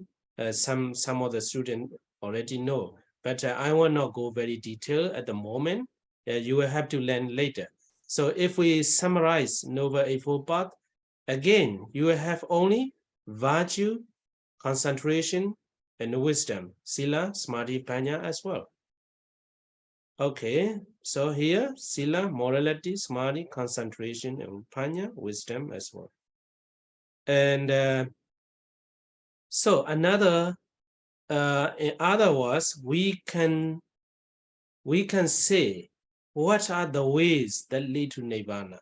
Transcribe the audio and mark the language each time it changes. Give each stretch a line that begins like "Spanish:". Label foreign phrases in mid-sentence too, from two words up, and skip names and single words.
English: Some of the students already know, but I will not go very detailed at the moment. You will have to learn later. So if we summarize Noble Eightfold Path, again, you will have only virtue, concentration, and wisdom,
Pali: sila, samadhi, panya
English: as well. Okay, so here, sila, morality, samadhi, concentration, and panya, wisdom as well. And so another, in other words, we can say, what are the ways that lead to Nibbana?